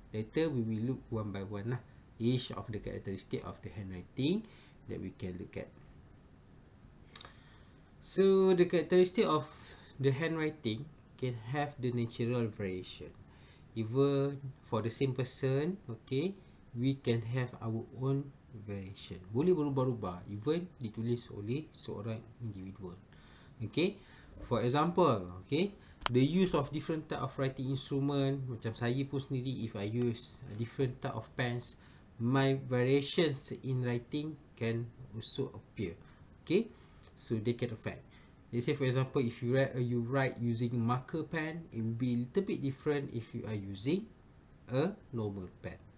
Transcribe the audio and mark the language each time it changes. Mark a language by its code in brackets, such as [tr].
[en] Later we will look one by one lah, each of the characteristic of the handwriting that we can look at. So the characteristic of the handwriting can have the natural variation. Even for the same person, okay, we can have our own variation. [ms] Boleh berubah-ubah even ditulis oleh seorang individual. [en] Okay, for example, okay, the use of different type of writing instrument, [ms] macam saya pun sendiri, [en] if I use a different type of pens, my variations in writing can also appear. Okay, so they can affect. Let's say for example, if you write using marker pen, it will be a little bit different if you are using a normal pen.